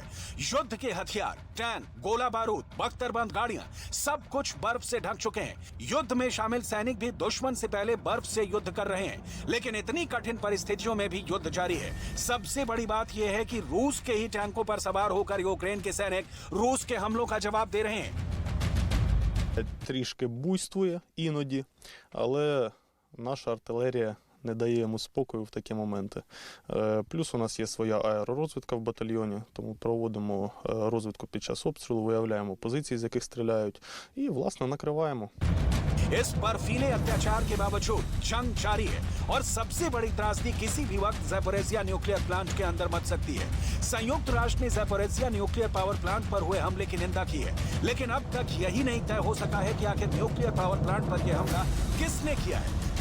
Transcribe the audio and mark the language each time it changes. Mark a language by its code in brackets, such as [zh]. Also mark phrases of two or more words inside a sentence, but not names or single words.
[hi] युद्ध के हथियार, टैंक, गोला बारूद, बख्तरबंद गाड़ियां, सब कुछ बर्फ से ढक चुके हैं। युद्ध में शामिल सैनिक भी दुश्मन से पहले बर्फ से युद्ध कर रहे हैं, लेकिन इतनी कठिन परिस्थितियों में भी युद्ध जारी है। सबसे बड़ी बात यह है कि रूस के ही टैंकों पर सवार होकर यूक्रेन के सैनिक रूस के हमलों का जवाब दे रहे हैं। [uk] Трішки буйствує іноді, але наша артилерія не дає йому спокою в такі моменти. Плюс у нас є своя аеророзвідка в батальйоні, тому проводимо розвідку під час обстрілу, виявляємо позиції, з яких стріляють, і, власне, накриваємо. [hi] इस बर्फीले अत्याचार के बावजूद जंग जारी है और सबसे बड़ी त्रासदी किसी भी वक्त ज़ैपोरिज़िया [en] nuclear plant [hi] के अंदर मच सकती है। संयुक्त राष्ट्र ने ज़ैपोरिज़िया [en] nuclear power plant [hi] पर हुए हमले की निंदा की है, लेकिन अब तक यही नहीं तय हो सका है कि आखिर [en] nuclear power plant [hi] पर यह हमला किसने किया है।